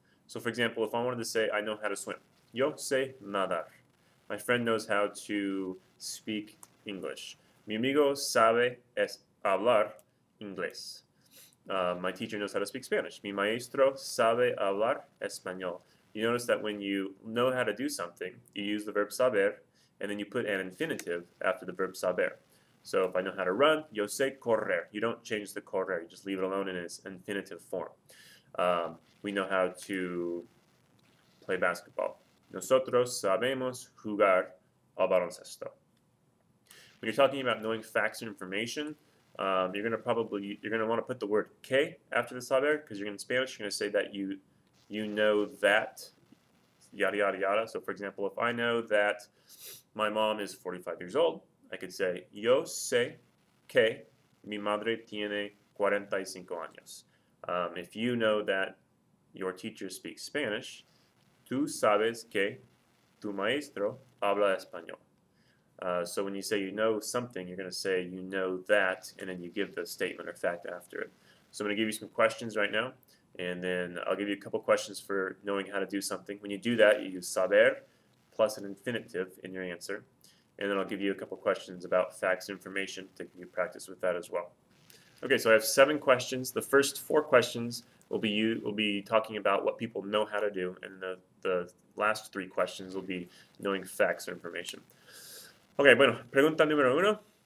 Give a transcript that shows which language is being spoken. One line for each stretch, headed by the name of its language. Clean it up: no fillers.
English: So for example, if I wanted to say I know how to swim.
Spanish: Yo sé nadar.
English: My friend knows how to speak English.
Spanish: Mi amigo sabe hablar inglés.
English: My teacher knows how to speak Spanish.
Spanish: Mi maestro sabe hablar español.
English: You notice that when you know how to do something, you use the verb saber, and then you put an infinitive after the verb saber. So if I know how to run,
Spanish: yo sé correr.
English: You don't change the correr. You just leave it alone in its infinitive form. We know how to play basketball.
Spanish: Nosotros sabemos jugar al baloncesto.
English: When you're talking about knowing facts and information, you're going to want to put the word que after the saber, because you're in Spanish, you're going to say that you know that, yada yada yada. So for example, if I know that my mom is 45 years old, I could say
Spanish: yo sé que mi madre tiene 45 años.
English: If you know that your teacher speaks Spanish,
Spanish: tú sabes que tu maestro habla español.
English: So when you say you know something, you're going to say you know that, and then you give the statement or fact after it. So I'm going to give you some questions right now, and then I'll give you a couple questions for knowing how to do something. When you do that, you use saber plus an infinitive in your answer, and then I'll give you a couple questions about facts and information to give you practice with that as well. Okay, so I have 7 questions. The first 4 questions will be talking about what people know how to do, and the last 3 questions will be knowing facts or information.
Spanish: Ok, bueno, pregunta número 1.